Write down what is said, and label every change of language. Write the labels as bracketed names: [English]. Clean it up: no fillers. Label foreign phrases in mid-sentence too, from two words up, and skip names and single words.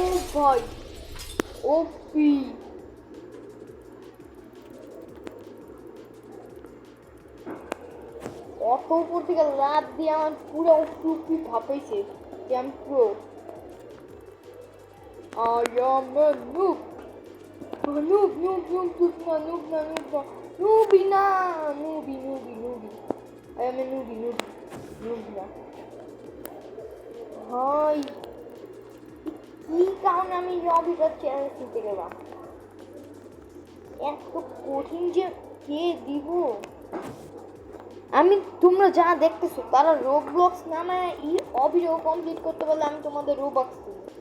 [Bangla] ভাই ওপি অত উপর থেকে লাফ দিয়ে আমার পুরো টুপি ভাপাইছে যে আমি প্রো [English] I am a noob. Noob, noob, noob, noob, na, noob, na, noob, na. Noobie na! Noobie, noobie, noobie. I am a noobie, noobie. Noob na. [Bangla] ভাই কি কারণে আমি লবিটার চ্যালেঞ্জ নিতে গেলাম এত কঠিন যে কে দিব আমি তোমরা যা দেখতেছো তারা রোবলক্স নামে এই অবিও কমপ্লিট করতে পারলে আমি তোমাদের রোবক্স দিব